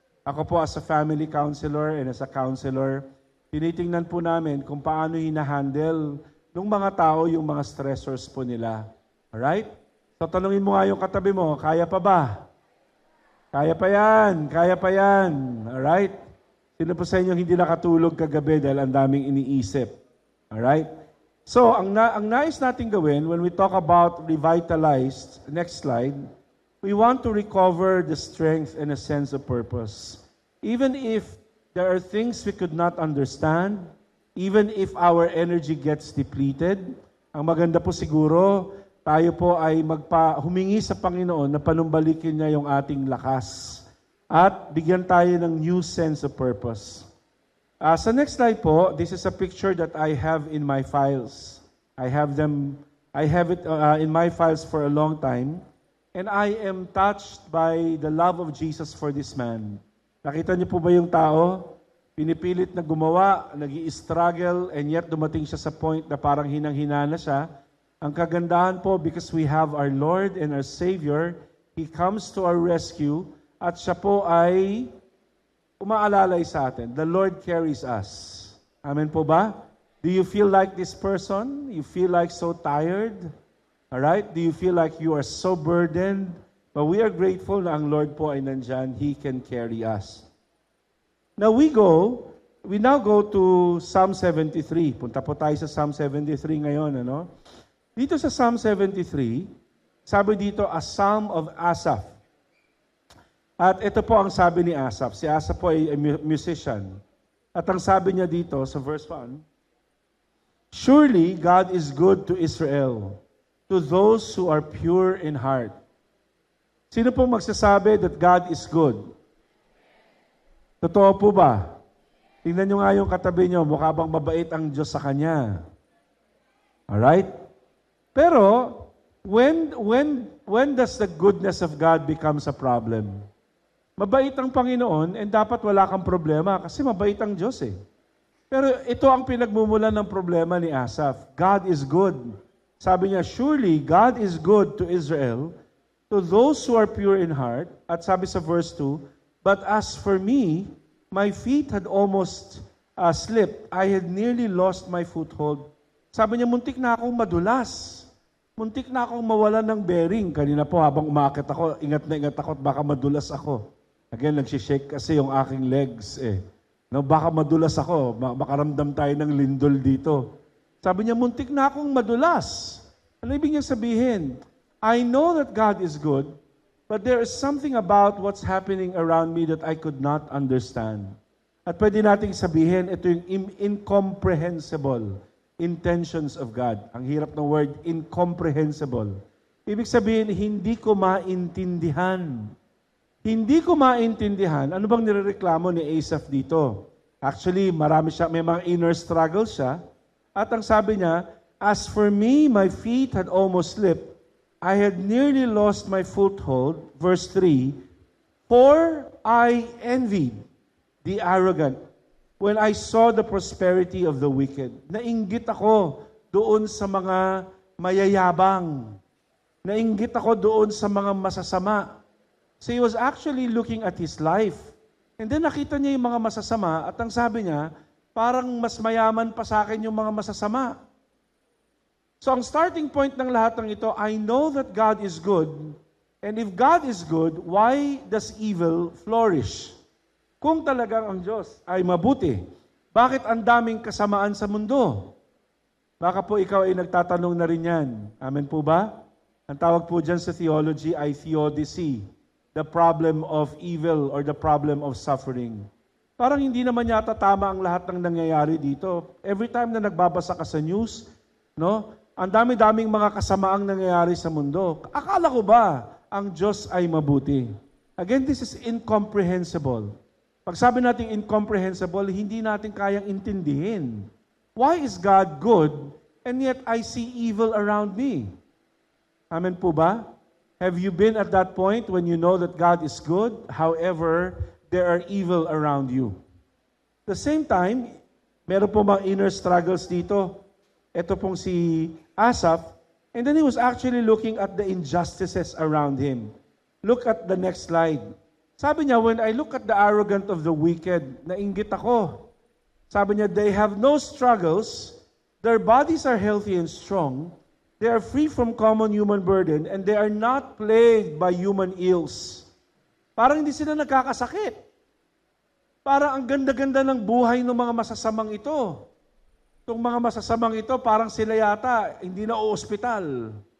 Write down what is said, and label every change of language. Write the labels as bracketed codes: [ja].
[tl] Ako po [en] as a family counselor and as a counselor, [tl] tinitingnan po namin kung paano hinahandle ng mga tao yung mga stressors po nila. Alright? So tanungin mo nga yung katabi mo, kaya pa ba? Kaya pa yan, kaya pa yan. Alright? Sino po sa inyo hindi nakatulog kagabi dahil ang daming iniisip? [en] Alright? So, [tl] ang nais natin gawin [en] when we talk about revitalized, next slide, we want to recover the strength and a sense of purpose. Even if there are things we could not understand, even if our energy gets depleted, [tl] ang maganda po siguro, tayo po ay humingi sa Panginoon na panumbalikin niya yung ating lakas at bigyan tayo ng [en] new sense of purpose. Sa next slide po, this is a picture that I have in my files. I have it in my files for a long time. And I am touched by the love of Jesus for this man. [tl] Nakita niyo po ba yung tao? Pinipilit na gumawa, nag-i-struggle, and yet dumating siya sa point na parang hinang-hina na siya. Ang kagandahan po, [en] because we have our Lord and our Savior, He comes to our rescue, [tl] at siya po ay umaalalay sa atin. [en] The Lord carries us. Amen po ba? Do you feel like this person? You feel like so tired? Alright? Do you feel like you are so burdened? But we are grateful [tl] na ang Lord po ay nandyan. [en] He can carry us. Now we now go to Psalm 73. [tl] Punta po tayo sa Psalm 73 ngayon. Ano? Dito sa Psalm 73, sabi dito, [en] a Psalm of Asaph. [tl] At ito po ang sabi ni Asaph. Si Asaph po ay musician. At ang sabi niya dito sa [en] verse 1, surely God is good to Israel, to those who are pure in heart. Sino po magsasabi that God is good? [tl] Totoo po ba? Tingnan nyo nga yung katabi nyo, mukha bang mabait ang Diyos sa kanya. [en] Alright? Pero, when does the goodness of God becomes a problem? [tl] Mabait ang Panginoon and dapat wala kang problema kasi mabait ang Diyos eh. Pero ito ang pinagmumulan ng problema ni Asaph. [en] God is good. [tl] Sabi niya, [en] surely God is good to Israel, to those who are pure in heart. [tl] At sabi sa [en] verse 2, but as for me, my feet had almost slipped. I had nearly lost my foothold. [tl] Sabi niya, muntik na akong madulas. Muntik na akong mawalan ng bearing. Kanina po habang umakit ako, ingat na ingat ako at baka madulas ako. Again, nagsishake kasi yung aking legs eh. No, baka madulas ako, makaramdam tayo ng lindol dito. Sabi niya, muntik na akong madulas. Ano ibig niya sabihin? [en] I know that God is good, but there is something about what's happening around me that I could not understand. [tl] At pwede nating sabihin, ito yung [en] incomprehensible intentions of God. [tl] Ang hirap ng word, incomprehensible. Ibig sabihin, hindi ko maintindihan. Hindi ko maintindihan. Ano bang nirereklamo ni Asaph dito? Actually, marami siya, may mga inner struggles siya. At ang sabi niya, [en] as for me, my feet had almost slipped. I had nearly lost my foothold. Verse 3, for I envied the arrogant when I saw the prosperity of the wicked. [tl] Nainggit ako doon sa mga mayayabang. Nainggit ako doon sa mga masasama. [en] So he was actually looking at his life. [tl] And then nakita niya yung mga masasama at ang sabi niya, parang mas mayaman pa sa akin yung mga masasama. [en] So ang starting point [tl] ng lahat ng ito, [en] I know that God is good. And if God is good, why does evil flourish? [tl] Kung talagang ang Diyos ay mabuti, bakit ang daming kasamaan sa mundo? Baka po ikaw ay nagtatanong na rin yan. Amen po ba? Ang tawag po dyan sa theology ay theodicy. [en] The problem of evil or the problem of suffering. [tl] Parang hindi naman yata tama ang lahat ng nangyayari dito. Every time na nagbabasa ka sa news, no? Ang dami-daming mga kasamaang nangyayari sa mundo. Akala ko ba ang Diyos ay mabuti? [en] Again, this is incomprehensible. [tl] Pag sabi natin incomprehensible, hindi natin kayang intindihin. [en] Why is God good and yet I see evil around me? Amen po ba? Have you been at that point when you know that God is good, however, there are evil around you? At the same time, meron po mga inner struggles dito. [tl] Ito pong si [en] Asaph, and then he was actually looking at the injustices around him. Look at the next slide. [tl] Sabi niya, [en] when I look at the arrogant of the wicked, [tl] nainggit ako. Sabi niya, [en] they have no struggles, their bodies are healthy and strong, they are free from common human burden, and they are not plagued by human ills. [tl] Parang hindi sila nagkakasakit. Parang ang ganda-ganda ng buhay ng mga masasamang ito. Itong mga masasamang ito, parang sila yata, hindi na ospital.